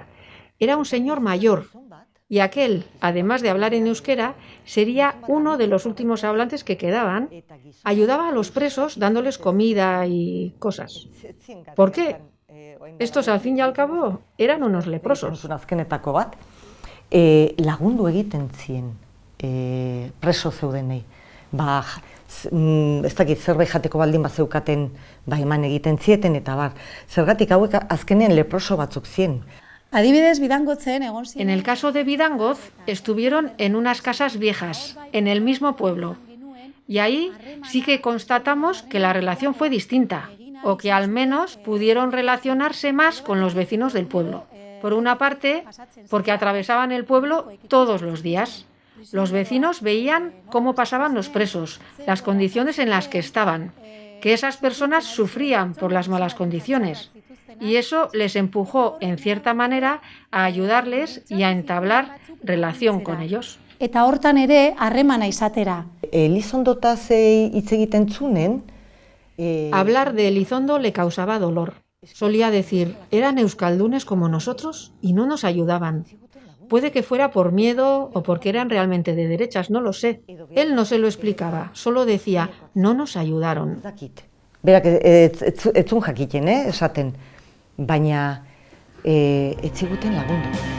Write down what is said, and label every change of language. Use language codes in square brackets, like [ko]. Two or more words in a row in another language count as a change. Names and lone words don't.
[es] Era un señor mayor. Y aquel, además de hablar en euskera, sería uno de los últimos hablantes que quedaban. Ayudaba a los presos dándoles comida y cosas. ¿Por qué? Estos, al fin y al cabo, eran unos leprosos. [eu] Azkenetako bat, lagundu egiten zien preso zeudenei. Ez dakit zerbait jateko baldin bazeukaten eman egiten zieten eta bar. Zergatik hauek azkenean leproso batzuk zien. [es] En el caso de Bidangoz, estuvieron en unas casas viejas, en el mismo pueblo. Y ahí sí que constatamos que la relación fue distinta, o que al menos pudieron relacionarse más con los vecinos del pueblo. Por una parte, porque atravesaban el pueblo todos los días. Los vecinos veían cómo pasaban los presos, las condiciones en las que estaban, que esas personas sufrían por las malas condiciones. Y eso les empujó, en cierta manera, a ayudarles y a entablar relación con ellos. [eu] Eta hortan ere harremana izatera. Elizondotaz hitz egiten zunen... [es] Hablar de Elizondo le causaba dolor. Solía decir, eran euskaldunes como nosotros y no nos ayudaban. Puede que fuera por miedo o porque eran realmente de derechas, no lo sé. Él no se lo explicaba, solo decía, no nos ayudaron. [eu] Berak ez zuen jakiten, esaten, baina ez ziguten lagundu.